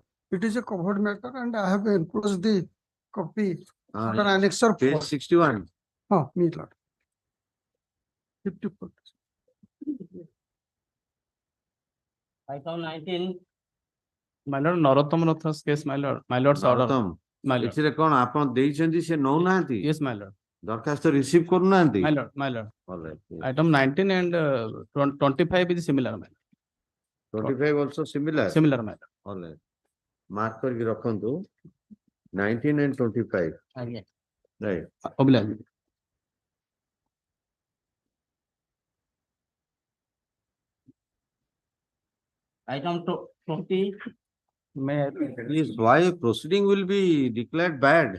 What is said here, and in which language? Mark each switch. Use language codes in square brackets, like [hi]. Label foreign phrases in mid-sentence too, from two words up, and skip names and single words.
[en] It is a covered matter and I have enclosed the copy for annexure 4. Page 61. Me lord. 54. Item 19. My lord, Narottam Ratha's case, my lord's order. Narottam, My lord. [or] ଏଥିରେ କଣ ଆପଣ ଦେଇଛନ୍ତି ସେ ନଉନାହାନ୍ତି? [en] Yes, my lord. [or] ଦରଖାସ୍ତ ରିସିଭ୍ କରୁନାହାନ୍ତି? [en] My lord, my lord. All right, yes. Item 19 and 25 is similar, my lord. 25 also similar? Similar, my lord. All right. Mark [or] କରିକି ରଖନ୍ତୁ [en] 19 and 25. Aye. Right. Obliged. Item 20. May I Please, why proceeding will be declared bad?